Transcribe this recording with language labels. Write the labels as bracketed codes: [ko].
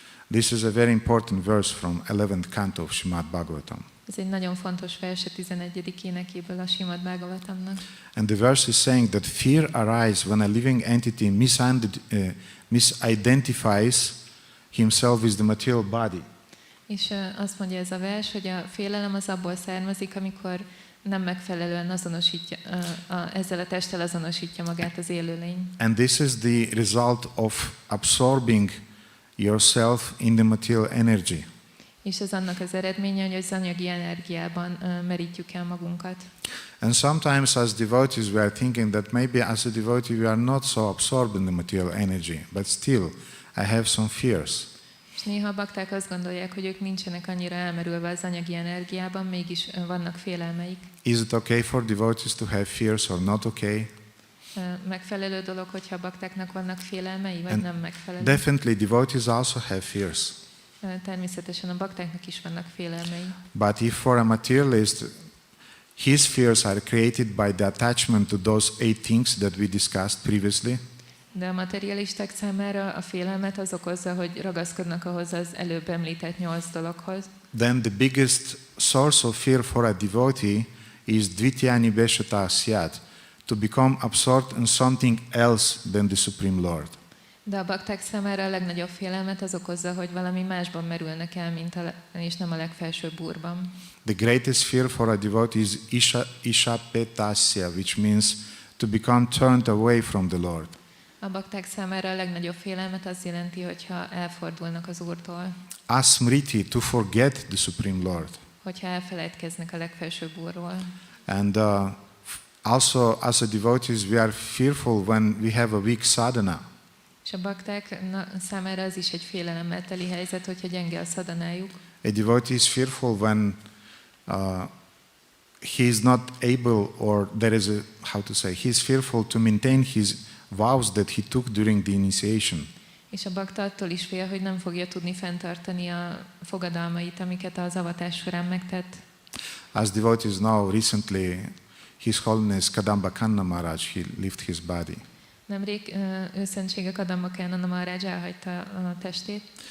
[en] This is a very important verse from 11th canto of Srimad Bhagavatam. [hu] Ez egy nagyon fontos vers a 11. énekéből a Srimad Bhagavatamnak. [en] And the verse is saying that fear arises when a living entity misidentifies himself with the material body. [hu] És azt mondja ez a vers, hogy a félelem az abból származik, amikor nem megfelelően azonosítja, ezzel a testtel azonosítja magát az élőlény. [en] And this is the result of absorbing yourself in the material energy. [hu] És ez annak az eredménye, hogy az anyagi energiában merítjük el magunkat. [en] And sometimes as devotees we are thinking that maybe as a devotee we are not so absorbed in the material energy, but still I have some fears. [hu] És néha a bakták azt gondolják, hogy ők nincsenek annyira elmerülve az anyagi energiában, mégis vannak félelmeik. [en] Is it okay for devotees to have fears or not okay? [hu] Megfelelő dolog, hogyha a baktáknak vannak félelmei, vagy nem megfelelő? [en] Definitely devotees also have fears. [hu] Természetesen a baktáknak is vannak félelmei. [en] But if for a materialist his fears are created by the attachment to those 8 things that we discussed previously, [hu] de a materialisták számára a félelmet az okozza, hogy ragaszkodnak ahhoz az előbb említett 8 dologhoz. [en] then the biggest source of fear for a devotee is [sa] dvitya nibeshata syat, [en] to become absorbed in something else than the Supreme Lord. [hu] De a bakták számára a legnagyobb félelmet az okozza, hogy valami másban merülnek el, és nem a legfelsőbb úrban. [en] The greatest fear for a devotee is ishapetasya, which means to become turned away from the Lord. [hu] A bakták számára a legnagyobb félelmet az jelenti, hogyha elfordulnak az Úrtól. [en] Asmriti, to forget the Supreme Lord. [hu] Hogyha elfelejtkeznek a legfelsőbb Úrról. [en] And also as a devotees we are fearful when we have a weak sadhana. [hu] És a bakták számára az is egy félelemmel teli helyzet, hogyha gyenge a szadanájuk. [en] A devotee is fearful when he is not able, or there is he is fearful to maintain his vows that he took during the initiation. [hu] És a bakta attól is fél, hogy nem fogja tudni fenntartani a fogadalmait, amiket az avatás során megtett. [en] As devotees know, recently His Holiness Kadambakanna Maharaj, he left his body. [hu] Nemrég őszentsége Kadambakanna Maharaj elhagyta a testét.